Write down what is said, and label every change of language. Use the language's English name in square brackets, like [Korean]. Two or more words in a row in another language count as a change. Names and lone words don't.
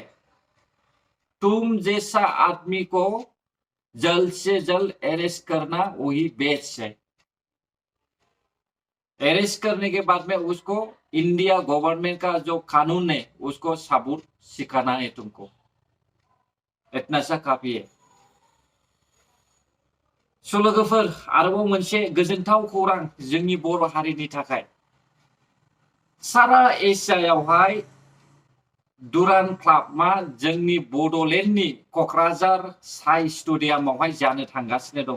[Hindi] तुम जैसा आदमी को जल्द से जल्द अरेस्ट करना वही बेस्ट है। अरेस्ट करने के बाद में उसको इंडिया गवर्नमेंट का जो कानून है उसको सबूत सिखाना है तुमको, इतना सा काफी है। [Bodo] लोगोफोर आरोबाव मोनसे गोजोनथाव खौरां जोंनि बर' हारिनि थाखाय। सारा एसियायावहाय दुरान क्लाबआ जोंनि बड'लेण्डनि क'क्राझार साइ स्टेडियामावहाय जानो थांगासिनो दङ।